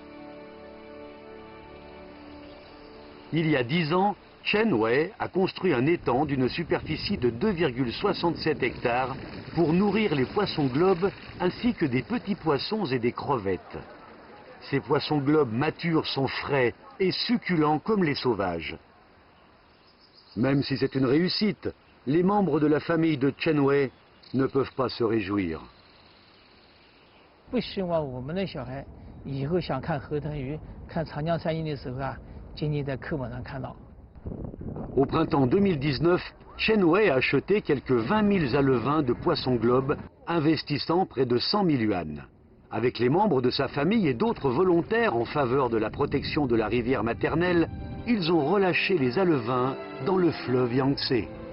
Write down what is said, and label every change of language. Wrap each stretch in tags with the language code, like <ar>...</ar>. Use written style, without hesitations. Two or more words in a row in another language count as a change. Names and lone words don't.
<fr>Il y a 10 ans, Chen Wei a construit un étang d'une superficie de 2,67 hectares pour nourrir les poissons globes ainsi que des petits poissons et des crevettes. Ces poissons globes matures sont frais et succulents comme les sauvages. Même si c'est une réussite, les membres de la famille de Chen Wei ne peuvent pas se réjouir.</fr> <zh>不希望我们的小孩以后想看河豚鱼、看长江三鹰的时候啊，仅仅在课本上看到。</zh> <fr>Au printemps 2019, Chen Wei a acheté quelques 20 000 alevins de poissons globes, investissant près de 100 000 yuan. Avec les membres de sa famille et d'autres volontaires en faveur de la protection de la rivière maternelle, ils ont relâché les alevins dans le fleuve Yangtze.</fr>